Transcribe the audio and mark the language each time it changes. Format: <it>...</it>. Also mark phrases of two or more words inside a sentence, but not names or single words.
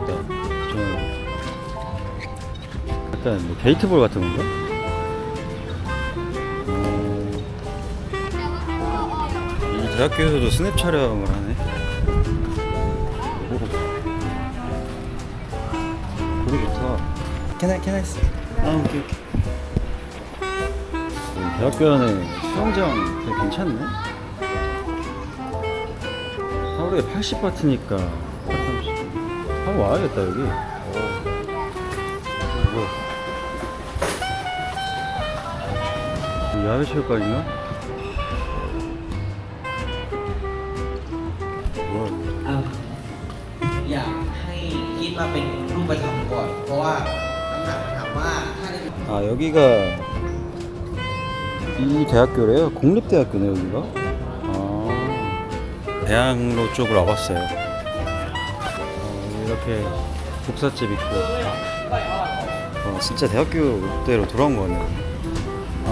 <ko>저는 약간 뭐 게이트볼 같은 건가? 이 대학교에서도 스냅 촬영을 하네. 보기 좋다.</ko> <en>Can I see?</en> <ko>오케이. 대학교 안에 수영장 되게 괜찮네. 하루에 80바트니까 830. 한번 와야겠다 여기. 이거 야외 체육관인가? 뭐야?</ko> <th>อยากให้คิดมาเป็นรูปธรรมก่อน เพราะว่าคำถามถามว่าถ้าได้</th> <ko>여기가 이 대학교래요. 공립대학교네 여기가. 대학로 쪽으로 와봤어요. 이렇게 복사집 있고. 진짜 대학교대로 돌아온 거 같네요.</ko>